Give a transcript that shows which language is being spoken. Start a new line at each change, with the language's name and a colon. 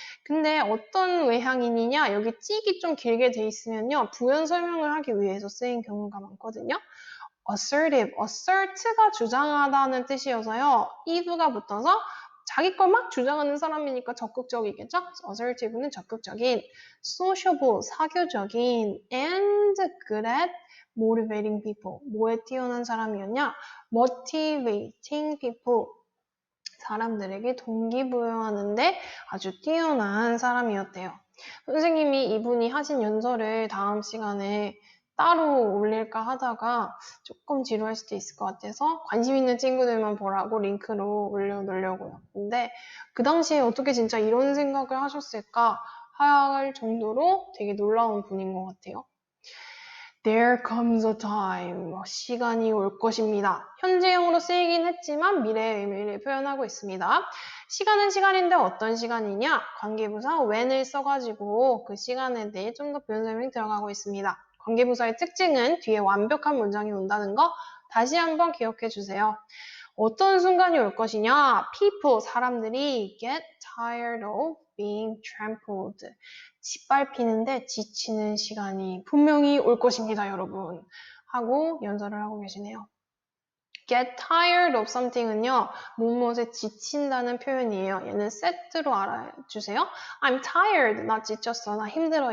Korean: 근데 어떤 외향인이냐? 여기 찍이 좀 길게 돼 있으면요. 부연 설명을 하기 위해서 쓰인 경우가 많거든요. assertive, assert가 주장하다는 뜻이어서요. if가 붙어서 자기 걸 막 주장하는 사람이니까 적극적이겠죠?
English: assertive는
Korean: 적극적인,
English: sociable,
Korean: 사교적인,
English: and good at motivating people.
Korean: 뭐에 뛰어난 사람이었냐?
English: motivating people.
Korean: 사람들에게 동기부여하는데 아주 뛰어난 사람이었대요. 선생님이 이분이 하신 연설을 다음 시간에 따로 올릴까 하다가 조금 지루할 수도 있을 것 같아서 관심 있는 친구들만 보라고 링크로 올려놓으려고요. 근데 그 당시에 어떻게 진짜 이런 생각을 하셨을까 할 정도로 되게 놀라운 분인 것 같아요.
English: There comes a time.
Korean: 시간이 올 것입니다. 현재형으로 쓰이긴 했지만 미래의 의미를 표현하고 있습니다. 시간은 시간인데 어떤 시간이냐? 관계부사 when을 써가지고 그 시간에 대해 좀 더 표현 설명이 들어가고 있습니다. 관계부사의 특징은 뒤에 완벽한 문장이 온다는 거 다시 한번 기억해 주세요. 어떤 순간이 올 것이냐?
English: People,
Korean: 사람들이
English: get tired of being trampled.
Korean: 짓밟히는데 지치는 시간이 분명히 올 것입니다, 여러분. 하고 연설을 하고 계시네요.
English: get tired of something
Korean: 은요, 무엇에 지친다는 표현이에요. 얘는 set로 알아주세요.
English: I'm tired,
Korean: 나 지쳤어, 나 힘들어.